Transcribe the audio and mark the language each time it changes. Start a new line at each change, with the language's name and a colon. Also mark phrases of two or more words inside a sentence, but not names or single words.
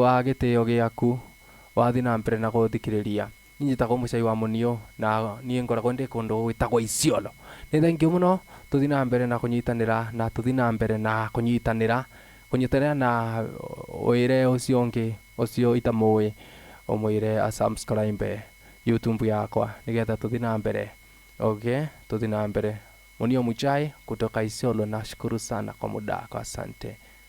Kikuyu: wa gitio giaku wathi na mbere na guthikiriria nyitagwo mucai wa munio na nie ngoragwo ndi kundu gwitagwo Isiolo ni
English: thank you
Kikuyu: muno tuthi na mbere na kunyitanira na tuthi na mbere na kunyitanira na oire ucio ungi ucio itamui umwire a subscribe YouTube yakwa nigetha tuthi na mbere okay tuthi na mbere munio muchai kutoka Isiolo.
Swahili: Nashukuru sana kwa muda wako, asante.